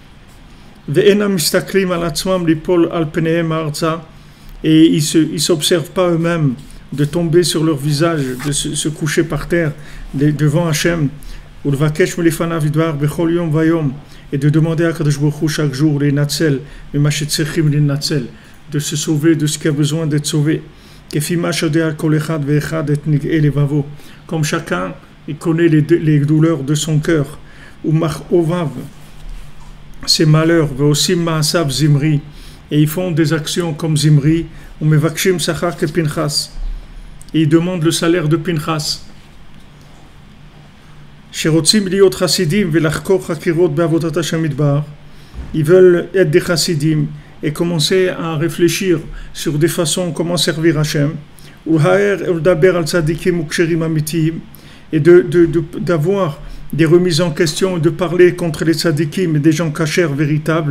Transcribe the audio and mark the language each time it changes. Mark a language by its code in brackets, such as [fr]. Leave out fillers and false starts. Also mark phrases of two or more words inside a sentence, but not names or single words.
[fr] Et ils ne s'observent pas eux-mêmes de tomber sur leur visage, de se coucher par terre devant Hachem, et de demander à [he] קדוש ברוך הוא [fr] chaque jour de se sauver de ce qui a besoin d'être sauvé. Comme chacun, il connaît les douleurs de son cœur, ses malheurs, et ils font des actions comme Zimri, ou [he] מבקשים שכר כפנחס. [fr] Et ils demandent le salaire de Pinchas. Ils veulent être des chassidim et commencer à réfléchir sur des façons comment servir Hachem. Et d'avoir des remises en question et de parler contre les tzadikim et des gens cachers véritables.